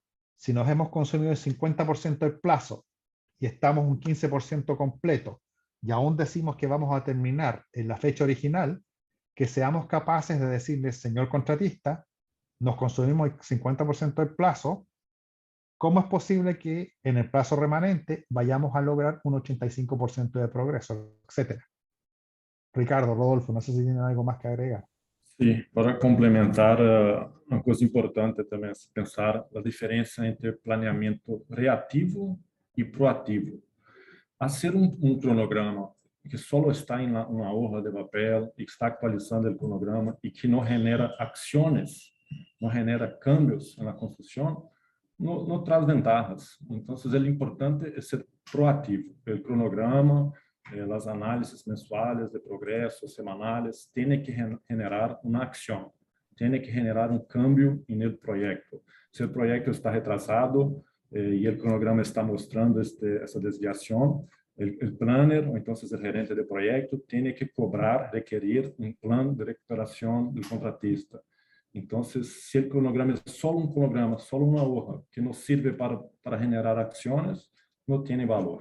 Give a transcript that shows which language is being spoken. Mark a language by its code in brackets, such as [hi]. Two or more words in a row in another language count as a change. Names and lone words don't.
[es] Si nos hemos consumido el 50% del plazo y estamos un 15% completo y aún decimos que vamos a terminar en la fecha original, que seamos capaces de decirle, señor contratista, nos consumimos el 50% del plazo, ¿cómo es posible que en el plazo remanente vayamos a lograr un 85% de progreso, etcétera? Ricardo, Rodolfo, no sé si tienen algo más que agregar. [pt] Sim, para complementar, uma coisa importante também é pensar a diferença entre planeamento reativo e proativo. Hacer um cronograma que só está em uma hoja de papel e que está atualizando o cronograma e que não genera ações, não genera cambios na construção, não traz ventajas. Então, é importante ser proativo. O cronograma, as análises mensuais de progresso, semanais, tem que generar uma ação, tem que generar um cambio no projeto. Se o projeto está retrasado e o cronograma está mostrando essa desviação, o planner, ou então o gerente de projeto, tem que cobrar, requerir um plano de recuperação do contratista. Então, se o cronograma é só um cronograma, só uma hoja, que não serve para generar ações, não tem valor.